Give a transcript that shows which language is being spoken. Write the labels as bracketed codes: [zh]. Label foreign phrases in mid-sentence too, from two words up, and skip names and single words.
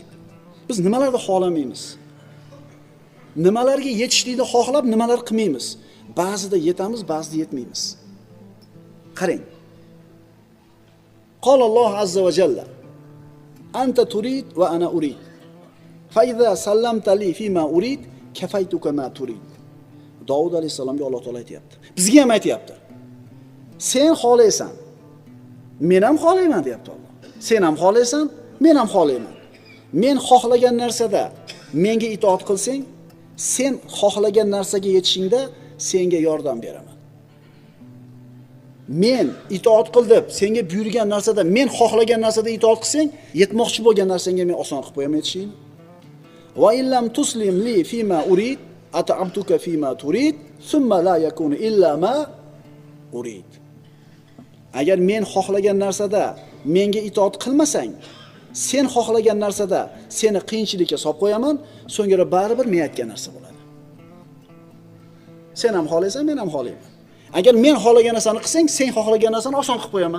[uz] Biz nimalarni xohlamaymiz? Nimalarga yetishlikni xohlab, nimalar qilmaymiz? Ba'zida yetamiz, ba'zida yetmaymiz. Qarang. [ar] قال الله عز وجل: أنت تريد وأنا أريد. فإذا سلمت لي فيما أريد، كفيتك ما تريد. [uz] Davud alayhisalomga Alloh taolo aytayapti. Bizga ham aytayapti. Sen xohlaysan, men ham xohlayman deyapti Alloh. Sen ham xohlaysan, men ham xohlayman. Men xohlagan narsada menga itoat qilsang, sen xohlagan narsaga yetishingda senga yordam beraman. Men itoat qil deb senga buyurgan narsada, men xohlagan narsada itoat qilsang, yetmoqchi bo'lgan narsangga men oson qilib qo'yaman yetishingni. [ar] وإن لم تسلم لي فيما أريد، أتعبتك فيما تريد، ثم لا يكون إلا ما أريد. [uz] Agar men xohlagan narsada menga itoat qilmasang, sen xohlagan narsada seni qiyinchilikka solib qo'yaman, so'ngra baribir men aytgan narsa bo'ladi. Sen ham xohlaysan, men ham xohlayman. Agar men xohlagan narsani qilsang, sen xohlagan narsani oson qilib qo'yaman.